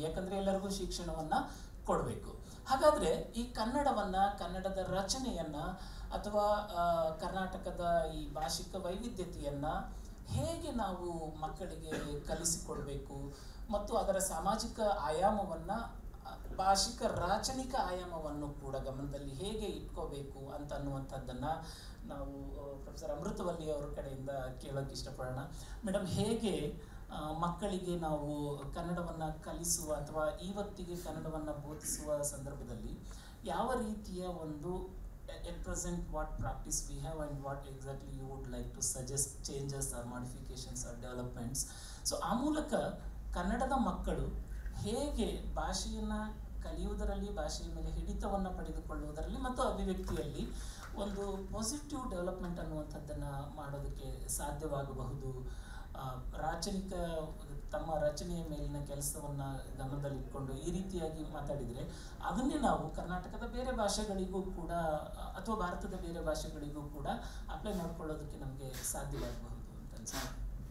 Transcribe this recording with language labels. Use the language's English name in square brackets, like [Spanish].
[Kannada] ಯಾಕಂದರೆ ಎಲ್ಲರಿಗೂ ಶಿಕ್ಷಣವನ್ನು ಕೊಡಬೇಕು. ಹಾಗಾದರೆ ಈ ಕನ್ನಡವನ್ನು, ಕನ್ನಡದ ರಚನೆಯನ್ನು ಅಥವಾ ಕರ್ನಾಟಕದ ಈ ಭಾಷಿಕ ವೈವಿಧ್ಯತೆಯನ್ನು ಹೇಗೆ ನಾವು ಮಕ್ಕಳಿಗೆ ಕಲಿಸಿಕೊಡಬೇಕು ಮತ್ತು ಅದರ ಸಾಮಾಜಿಕ ಆಯಾಮವನ್ನು, ಭಾಷಿಕ ರಾಚನಿಕ ಆಯಾಮವನ್ನು ಕೂಡ ಗಮನದಲ್ಲಿ ಹೇಗೆ ಇಟ್ಕೋಬೇಕು ಅಂತ ಅನ್ನುವಂಥದ್ದನ್ನು ನಾವು ಪ್ರೊಫೆಸರ್ ಅಮೃತವಲ್ಲಿ ಅವರ ಕಡೆಯಿಂದ ಕೇಳೋಕ್ಕೆ ಇಷ್ಟಪಡೋಣ. ಮೇಡಮ್, ಹೇಗೆ ಮಕ್ಕಳಿಗೆ ನಾವು ಕನ್ನಡವನ್ನು ಕಲಿಸುವ ಅಥವಾ ಇವತ್ತಿಗೆ ಕನ್ನಡವನ್ನು ಬೋಧಿಸುವ ಸಂದರ್ಭದಲ್ಲಿ ಯಾವ ರೀತಿಯ ಒಂದು [English] at present what practice we have and what exactly you would like to suggest changes or modifications or developments? [Kannada] So ಆ ಮೂಲಕ ಕನ್ನಡದ ಮಕ್ಕಳು ಹೇಗೆ ಭಾಷೆಯನ್ನು ಕಲಿಯುವುದರಲ್ಲಿ, ಭಾಷೆಯ ಮೇಲೆ ಹಿಡಿತವನ್ನು ಪಡೆದುಕೊಳ್ಳುವುದರಲ್ಲಿ ಮತ್ತು ಅಭಿವ್ಯಕ್ತಿಯಲ್ಲಿ ಒಂದು ಪಾಸಿಟಿವ್ ಡೆವಲಪ್ಮೆಂಟ್ ಅನ್ನುವಂಥದ್ದನ್ನು ಮಾಡೋದಕ್ಕೆ ಸಾಧ್ಯವಾಗಬಹುದು. ರಾಚನಿಕ ತಮ್ಮ ರಚನೆಯ ಮೇಲಿನ ಕೆಲಸವನ್ನು ಗಮನದಲ್ಲಿಟ್ಕೊಂಡು ಈ ರೀತಿಯಾಗಿ ಮಾತಾಡಿದರೆ ಅದನ್ನೇ ನಾವು ಕರ್ನಾಟಕದ ಬೇರೆ ಭಾಷೆಗಳಿಗೂ ಕೂಡ ಅಥವಾ ಭಾರತದ ಬೇರೆ ಭಾಷೆಗಳಿಗೂ ಕೂಡ ಅಪ್ಲೈ ಮಾಡ್ಕೊಳ್ಳೋದಕ್ಕೆ ನಮಗೆ ಸಾಧ್ಯವಾಗಬಹುದು ಅಂತ ಅನ್ಸುತ್ತೆ.